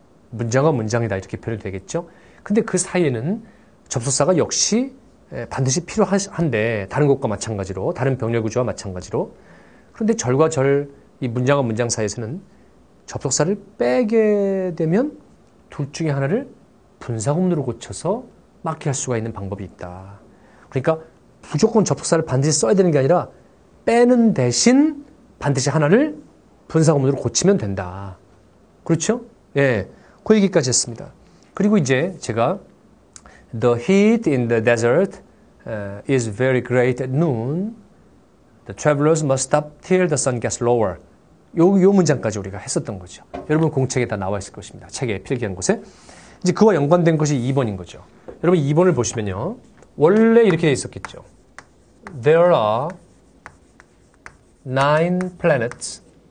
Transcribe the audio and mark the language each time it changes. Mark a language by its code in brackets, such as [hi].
[ko] 문장과 문장이다 이렇게 표현이 되겠죠. 근데 그 사이에는 접속사가 역시 반드시 필요한데 다른 것과 마찬가지로 다른 병렬 구조와 마찬가지로 그런데 절과 절 이 문장과 문장 사이에서는 접속사를 빼게 되면 둘 중에 하나를 분사구문으로 고쳐서 맞게 할 수가 있는 방법이 있다. 그러니까 무조건 접속사를 반드시 써야 되는 게 아니라 빼는 대신 반드시 하나를 분사구문으로 고치면 된다. 그렇죠? 예, 그 얘기까지 했습니다. 그리고 이제 제가 [en] The heat in the desert is very great at noon. The travelers must stop till the sun gets lower. [ko] 요 문장까지 우리가 했었던 거죠. 여러분 공책에 다 나와 있을 것입니다. 책에 필기한 곳에. 이제 그와 연관된 것이 2번인 거죠. 여러분 2번을 보시면요. 원래 이렇게 돼 있었겠죠. [en] There are 9 planets.